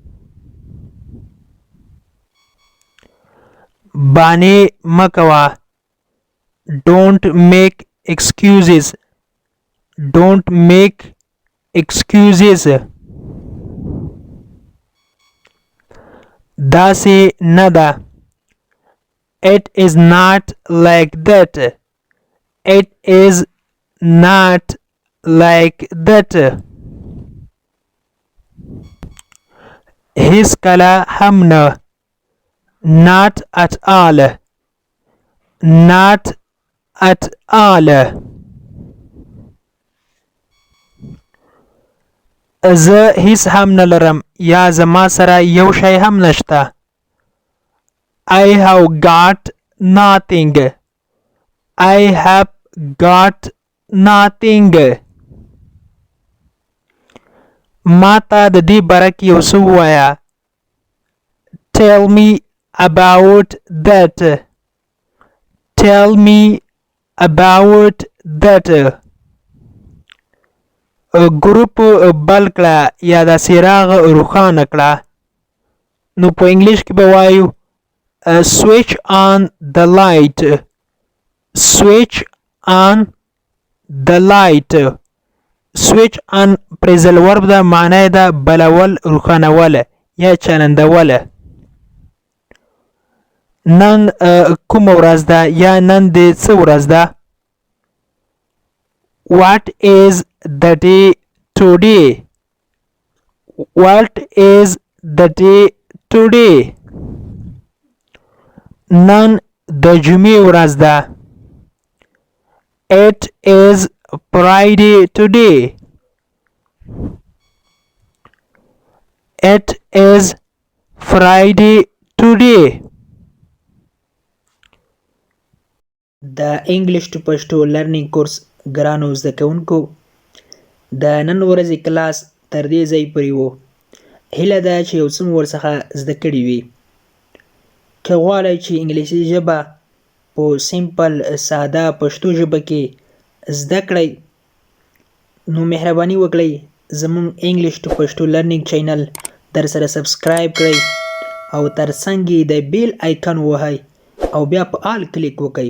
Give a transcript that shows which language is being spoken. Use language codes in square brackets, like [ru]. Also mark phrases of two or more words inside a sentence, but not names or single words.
[ps] بانې مه کوه. [en] Don't make excuses. Don't make excuses. [ps] داسې نه ده. [en] It is not like that. It is not like that. [ps] هیڅ کله هم نه. [en] Not at all. Not at all. [ps] زه هیڅ هم نه لرم یا زما سره یو شی هم نشته. [en] I have got nothing. I have got nothing. [ps] ما ته د دې باره کې یو څه ووایه. [en] Tell me about that. Tell me about that. [ps] ګروپ بل کړه یا د څراغ روښانه کړه. نو په انګلیش کې به وایو [en] switch on the light. Switch on the light. Switch on phrasal verb [ps] ده، معنی ده بلول، روښانول یا چلندول. نن کومه ورځ ده یا نن د څه ورځ ده. [en] What is the day today? What is the day today? [ps] نن د جمعې ورځ ده. [en] It is Friday today. It is Friday today. [ps] د [en] English to Pashto learning course [ps] ګرانو زده کوونکو، د نن ورځې کلاس تر دې ځای پورې و. هیله ده چې یو څه مو ورڅخه زده کړي وي. که غواړئ چې انګلیسي ژبه په سیمپل ساده پښتو ژبه کې زده کړئ، نو مهرباني وکړئ زموږ [en] English to Pashto learning channel [ps] در سره سبسکرایب کړئ او تر څنګ یې د [en] bell icon [ps] ووهئ او بیا په [en] all click [ps] وکړئ.